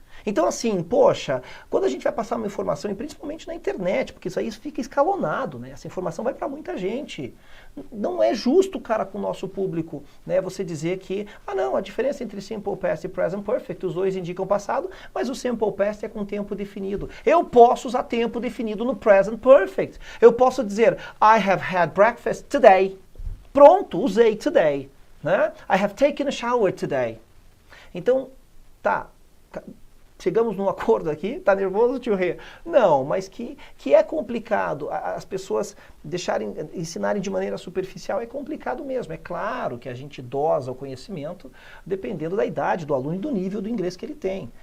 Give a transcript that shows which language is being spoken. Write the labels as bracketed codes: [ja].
[pt] Então assim, poxa, quando a gente vai passar uma informação, e principalmente na internet, porque isso aí fica escalonado, né? Essa informação vai para muita gente. Não é justo, cara, com o nosso público, né? Você dizer que, não, a diferença entre simple past e present perfect, os dois indicam passado, mas o simple past é com tempo definido. Eu posso usar tempo definido no present perfect. Eu posso dizer, [en] I have had breakfast today. [pt] Pronto, usei today, né? [en] I have taken a shower today. [pt] Então, tá. Chegamos num acordo aqui? Tá nervoso, tio Rê? Não, mas que é complicado. As pessoas ensinarem de maneira superficial é complicado mesmo. É claro que a gente dosa o conhecimento dependendo da idade do aluno e do nível do inglês que ele tem.